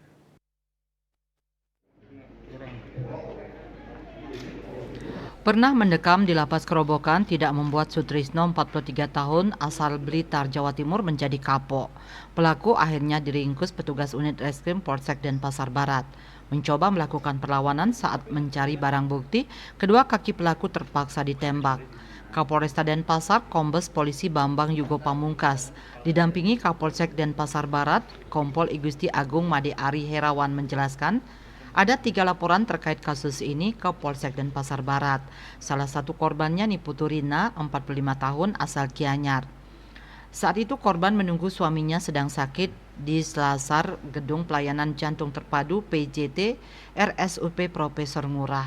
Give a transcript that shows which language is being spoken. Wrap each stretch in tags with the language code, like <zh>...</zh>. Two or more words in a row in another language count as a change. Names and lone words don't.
<id>Pernah mendekam di lapas Kerobokan tidak membuat Sutrisno 43 tahun asal Blitar, Jawa Timur menjadi kapok. Pelaku akhirnya diringkus petugas unit Reskrim Polsek Denpasar Barat. Mencoba melakukan perlawanan saat mencari barang bukti, kedua kaki pelaku terpaksa ditembak. Kapolresta Denpasar, Kombes Polisi Bambang Yugo Pamungkas, didampingi Kapolsek Denpasar Barat, Kompol Igusti Agung Made Ari Herawan menjelaskan, ada 3 laporan terkait kasus ini ke Polsek Denpasar Barat. Salah satu korbannya Niputu Rina, 45 tahun, asal Gianyar. Saat itu korban menunggu suaminya sedang sakit di selasar Gedung Pelayanan Jantung Terpadu PJT RSUP Profesor Ngurah.</id>